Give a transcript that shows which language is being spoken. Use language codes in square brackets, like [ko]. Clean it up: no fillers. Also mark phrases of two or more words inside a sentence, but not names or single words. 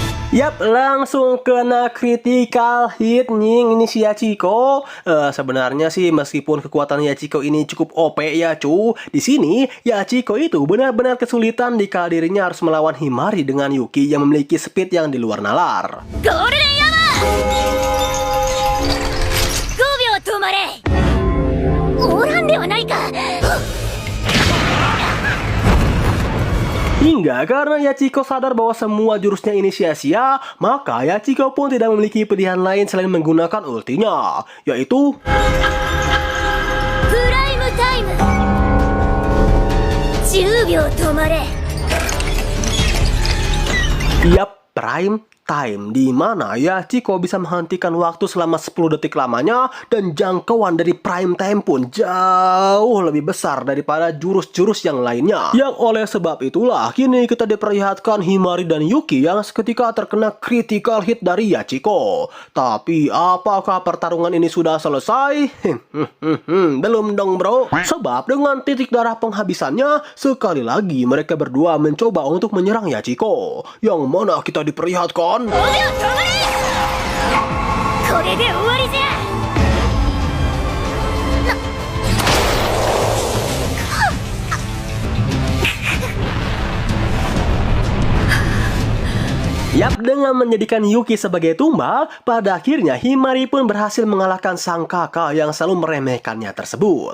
[id] Yap, langsung kena [en] critical hit [id] nying ini si Yachiko. Sebenarnya sih meskipun kekuatan Yachiko ini cukup OP ya cu, di sini Yachiko itu benar-benar kesulitan dikala dirinya harus melawan Himari dengan Yuki yang memiliki speed yang di luar nalar. [ja] Golden Yama! 5秒止まれ！オーランではないか！ [id] Hingga karena Yachiko sadar bahwa semua jurusnya ini sia-sia, maka Yachiko pun tidak memiliki pilihan lain selain menggunakan ultinya, yaitu [ja] プライムタイム10秒止まれ [id] Yap, Prime Time, di mana Yachiko bisa menghentikan waktu selama 10 detik lamanya dan jangkauan dari Prime Time pun jauh lebih besar daripada jurus-jurus yang lainnya. Yang oleh sebab itulah kini kita diperlihatkan Himari dan Yuki yang seketika terkena [en] critical hit [id] dari Yachiko. Tapi apakah pertarungan ini sudah selesai? Belum dong bro. Sebab dengan titik darah penghabisannya, sekali lagi mereka berdua mencoba untuk menyerang Yachiko. Yang mana kita diperlihatkan [ja] 5 秒止まれこれで終わりじゃ [id] Yap, dengan menjadikan Yuki sebagai tumbal, pada akhirnya Himari pun berhasil mengalahkan sang kakak yang selalu meremehkannya tersebut.